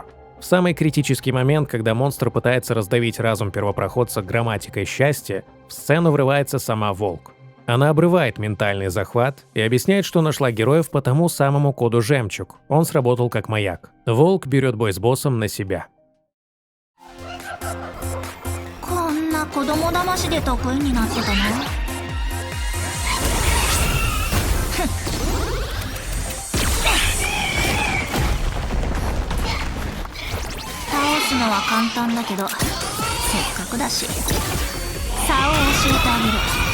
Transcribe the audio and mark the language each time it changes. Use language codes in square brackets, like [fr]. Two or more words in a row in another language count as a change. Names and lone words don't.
[ru] В самый критический момент, когда монстр пытается раздавить разум первопроходца грамматикой счастья, в сцену врывается сама Волк. Она обрывает ментальный захват и объясняет, что нашла героев по тому самому коду Жемчуг. Он сработал как маяк. Волк берет бой с боссом на себя. [ja] こんな子供騙しで得意になってたの？倒すのは簡単だけど、せっかくだし差を教えてあげる。